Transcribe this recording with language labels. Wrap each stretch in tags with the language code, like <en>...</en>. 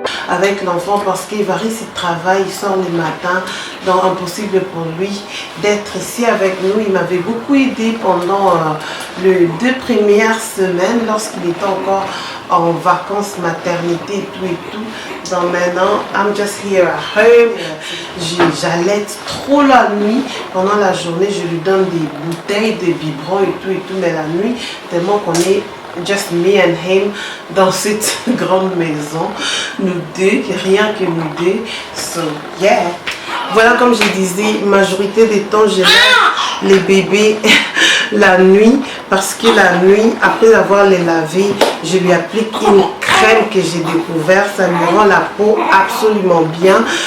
<fr>Avec l'enfant parce qu'il varie ses travail, il sort le matin, donc impossible pour lui d'être ici avec nous. Il m'avait beaucoup aidé pendant les 2 premières semaines lorsqu'il était encore en vacances maternité et tout. Donc maintenant,</fr> <en>I'm just here at home.</en> <fr>J'allaite trop la nuit. Pendant la journée, je lui donne des bouteilles, des biberons et tout, mais la nuit, tellement qu'on est</fr> <en>just me and him</en> <fr>dans cette grande maison, nous deux, rien que nous deux.</fr> <en>So yeah,</en> <fr>voilà, comme je disais, majorité des temps je lave les bébés la nuit parce que la nuit, après avoir les lavés, je lui applique une crème que j'ai découvert, ça lui rend la peau absolument bien.</fr>